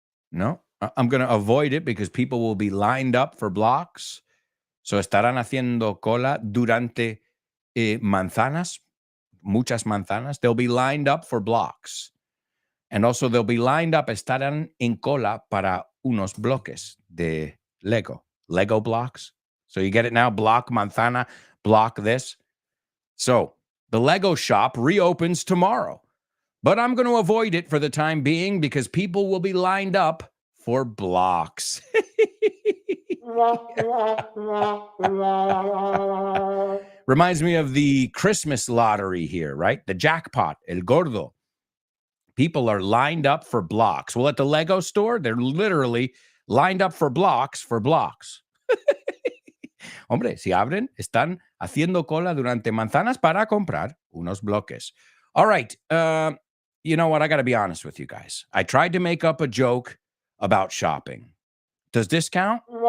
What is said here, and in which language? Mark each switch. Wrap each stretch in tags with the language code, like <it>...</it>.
<en>No, I'm going to avoid it because people will be lined up for blocks.</en> <es>So estarán haciendo cola durante manzanas, muchas manzanas,</es> <en>they'll be lined up for blocks. And also they'll be lined up,</en> <es>estarán en cola para unos bloques de Lego.</es> <en>Lego blocks. So you get it now? Block, manzana, block this. So the Lego shop reopens tomorrow. But I'm going to avoid it for the time being because people will be lined up for blocks. Reminds me of the Christmas lottery here, right? The jackpot, El Gordo. People are lined up for blocks. Well, at the Lego store, they're literally lined up for blocks.</en> <es>Hombre, si abren, están haciendo cola durante manzanas para comprar unos bloques.</es> <en>All right. You know what? I got to be honest with you guys. I tried to make up a joke about shopping. Does this count?</en>